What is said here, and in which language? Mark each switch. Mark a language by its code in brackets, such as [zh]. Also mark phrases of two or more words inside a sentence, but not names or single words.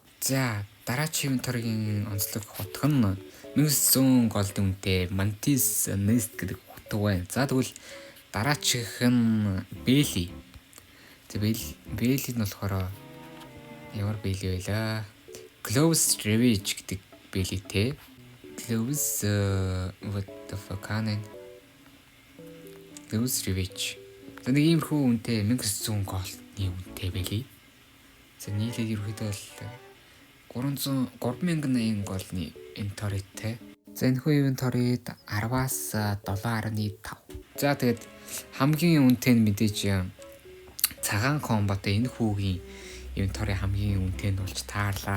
[mn] За дараачийн инвентарийн онцлог утга нь 1900 голдын үнэтэй Mantis Nest гэдэг утга байна. За тэгвэл дараачих нь бэли. За бэли нь болохоор ямар бэли байлаа? Gloves Revenge гэдэг бэлитэй. [en] Gloves what the fuck анаа. [mn] Gloves Revenge. За нэг иймэрхүү үнэтэй 1900 голдны үнэтэй бэлий. За нийлээд ерөөхдөө л 3080 голдны инвентаритай. За энэхүү инвентарид 10-аас 7.5. За тэгээд хамгийн үнэтэй нь мэдээж цагаан комботой энэ хүүгийн инвентари хамгийн үнэтэй нь болж таарлаа.